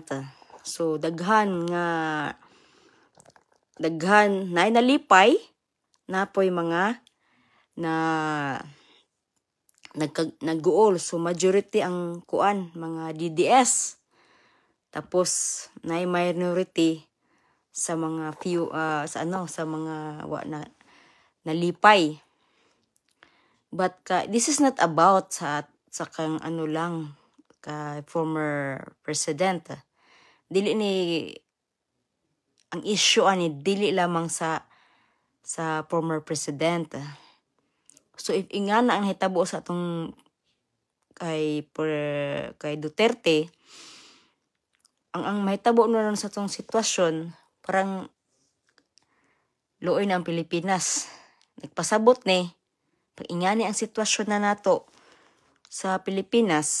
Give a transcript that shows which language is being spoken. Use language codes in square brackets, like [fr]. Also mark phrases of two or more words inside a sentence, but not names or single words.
[ceb] So daghan na nalipay napoy mga na nag-goal. So majority ang kuan mga DDS. Tapos na minority sa mga few sa mga nalipay. [en] But this is not about [ceb] sa kang lang ka [en] former president. [ceb] Dili ni ang issue ani dili lamang sa former president. [en] So if [ceb] ingana ang hitabo sa atong kay Duterte, ang mahitabo na sa atong sitwasyon, parang luoy na ang Pilipinas. Nagpasabot ni pag ingani ang sitwasyon na nato sa Pilipinas.